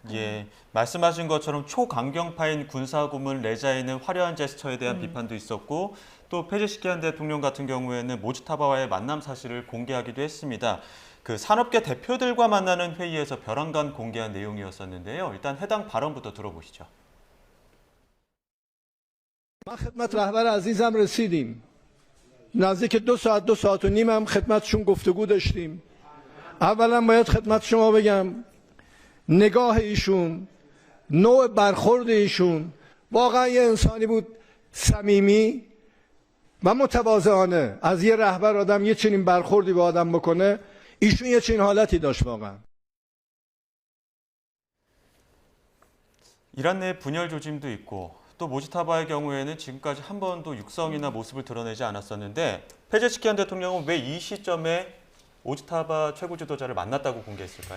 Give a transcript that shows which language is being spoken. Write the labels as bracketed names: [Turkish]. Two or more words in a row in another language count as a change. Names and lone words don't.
[Korean] 예, 말씀하신 것처럼 초강경파인 군사고문 레자인의 화려한 제스처에 대한 비판도 있었고 또 페제시키안 대통령 같은 경우에는 모지타바와의 만남 사실을 공개하기도 했습니다. 그 산업계 대표들과 만나는 회의에서 벼랑간 공개한 내용이었었는데요. 일단 해당 발언부터 들어보시죠. [Persian] ما خدمت رهبر عزیزم رسیدیم. نزدیک 2 ساعت و نیم هم خدمتشون گفتگو داشتیم. اولا باید خدمت شما بگم نگاه ایشون، نوع برخورد ایشون واقعا یه انسانی بود صمیمی و متواضعانه. از یه رهبر آدم یه چنین برخوردی به آدم بکنه، ایشون یه چنین حالتی داشت واقعا. [Korean] 이란 내 분열 조짐도 있고 또 모지타바의 경우에는 지금까지 한 번도 육성이나 모습을 드러내지 않았었는데 페제시키안 대통령은 왜 이 시점에 모지타바 최고 지도자를 만났다고 공개했을까요?